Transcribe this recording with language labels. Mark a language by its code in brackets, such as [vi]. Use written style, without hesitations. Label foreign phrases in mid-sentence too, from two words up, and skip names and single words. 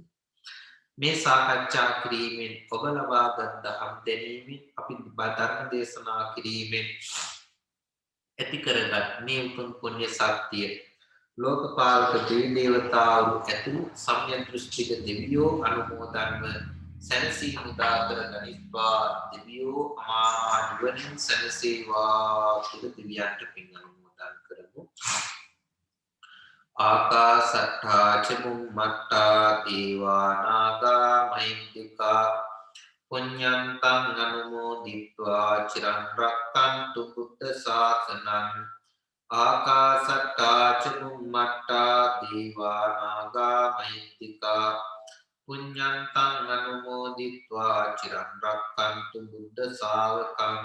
[si] මේ සාකච්ඡා කිරීමෙන් ඔබ ලබාගත් දහම් දැනීමෙන් අපි ධර්ම දේශනා කිරීමෙන් ඇති කරගත් මේ උතුම් පුණ්‍ය ශක්තිය ලෝකපාලක දෙවි දේවතාවරු ඇතුළු සම්‍යක් දෘෂ්ටික දෙවියෝ අනුමෝදන්ව සැනසීම උදා කර ගනිත්වා. දෙවියෝ අමා නිවනින් සැනසේවා කියලා දෙවියන්ට පින් අනුමෝදන් කරමු. [pi] ආකාසට්ඨා ච බුම්මට්ඨා දේවා නාග මහින්దికා පුඤ්ඤන්තං අනුමෝදිත්වා චිරන් රක්ඛන්තු බුද්ධ ශාසනං. ආකාසට්ඨා ච බුම්මට්ඨා දේවා නාග මහින්దికා පුඤ්ඤන්තං අනුමෝදිත්වා චිරන් රක්ඛන්තු බුද්ධ ශාවකං.